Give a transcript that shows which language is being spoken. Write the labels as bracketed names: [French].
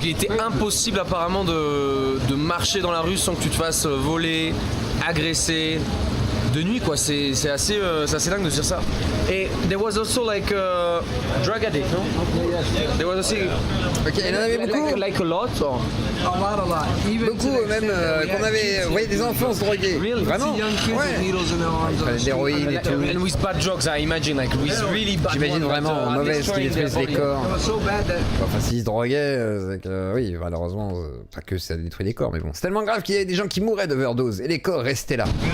[French] Il était impossible apparemment de marcher dans la rue sans que tu te fasses voler, agresser. De nuit quoi, c'est assez dingue de dire ça. [English] Et there was also like drug addict, no? There was also [French] ok, il y en avait beaucoup. [English] Like a lot or? [French] Beaucoup même qu'on avait, vous voyez, des enfants se droguer. [English] Really? [French] Vraiment? Ouais. Ils prenaient de l'héroïne et tout. [English] And with bad drugs, I imagine, like with really bad. [French] J'imagine vraiment mauvaises qui détruisent les corps. Enfin, s'ils se droguaient, c'est que oui, malheureusement, pas que ça détruit les corps, mais bon. C'est tellement grave qu'il y avait des gens qui mouraient d'overdose et les corps restaient là.